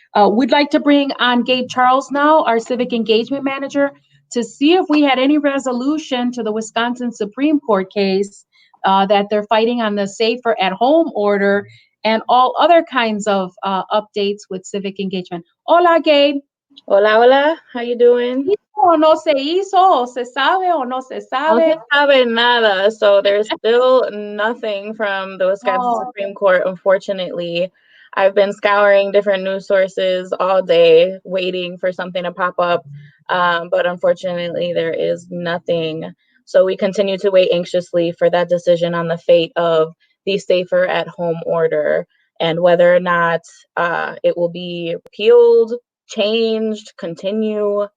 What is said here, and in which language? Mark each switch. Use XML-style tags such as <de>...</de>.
<en>We'd like to bring on Gabe Charles now, our Civic Engagement Manager, to see if we had any resolution to the Wisconsin Supreme Court case that they're fighting on the Safer at Home order and all other kinds of updates with civic engagement. Hola, Gabe.</en> <es>Hola, hola.</es> <en>How you doing?</en> <es>¿O no se hizo? ¿O se sabe o no se No sabe? se sabe nada.</es> <en>So there's still nothing from the Wisconsin Oh, Supreme Court, unfortunately. I've been scouring different news sources all day, waiting for something to pop up. But unfortunately, there is nothing. So we continue to wait anxiously for that decision on the fate of the safer at home order and whether or not it will be repealed, changed, continue.</en>